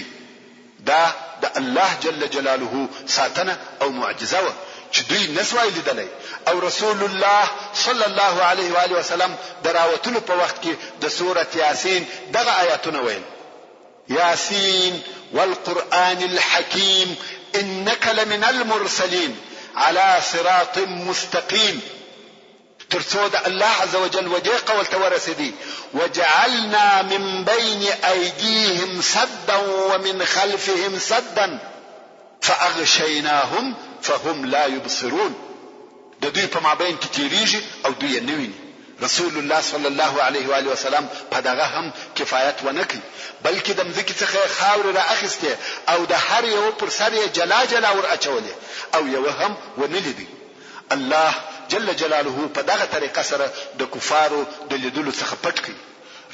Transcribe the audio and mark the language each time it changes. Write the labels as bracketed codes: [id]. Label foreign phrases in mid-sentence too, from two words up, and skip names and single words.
[ps] دا د الله [ar] جل جلاله [ps] ساتنه او معجزه و چې دوی نسوای لیدلی. او رسول الله [ar] صلی الله علیه و آله وسلم [ps] دراوتلو په وخت کې د سوره یاسین دغه آیاتونه ویل: [ar] یاسین والقرآن الحکیم انک لمن المرسلین على صراط مستقیم. [ps] ترڅو د الله عز وجل وجه قول ته ورسېدي [ar] وجعلنا من بين ايديهم سدا ومن خلفهم سدا فاغشيناهم فهم لا يبصرون. [ps] د دوی په مابین کې تیریږي او دوی نه ویني. رسول الله [ar] صلی الله علیه و آله وسلم [ps] په دغه هم کفایت ونکړي، بلکې د مځکې څخه خاور را اخیسته او د هر یو پر سر یې جلا جلا ور اچولې او یو هم ونه لیدي. الله [ar] جل جلاله [ps] په دغه طریقه سره د کفارو د لیدلو څخه پټ کړي.